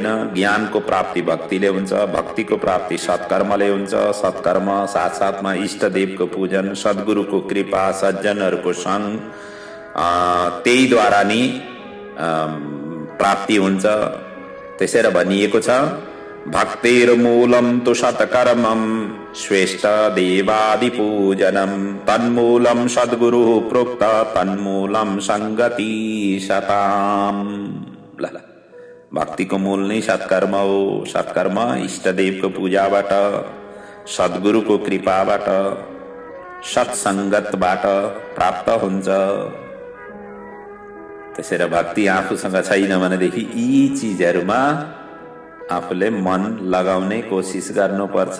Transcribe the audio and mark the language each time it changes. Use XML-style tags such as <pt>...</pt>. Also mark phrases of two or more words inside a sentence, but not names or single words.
<ne>ज्ञानको प्राप्ति भक्तिले हुन्छ, भक्तिको प्राप्ति सत्कर्मले हुन्छ, सत्कर्म साथसाथमा इष्टदेवको पूजन, सद्गुरुको कृपा, सज्जनहरूको सङ्ग, त्यहीद्वारा नि प्राप्ति हुन्छ। त्यसैले भनिएको छ</ne> <sa>भक्तिर मूलम तु सत्कर्मम श्रेष्ठ देवादि पूजनम तन्मूलम सद्गुरु प्रोक्त तन्मूलम संगति शताम।</sa> <ne>भक्तिको मूल नै सत्कर्म हो। सत्कर्म इष्टदेवको पूजाबाट, सद्गुरुको कृपाबाट, सत्सङ्गतबाट प्राप्त हुन्छ। त्यसैले भक्ति आफूसँग छैन भनेदेखि यी चिजहरूमा आफूले मन लगाउने कोसिस गर्नुपर्छ।</ne>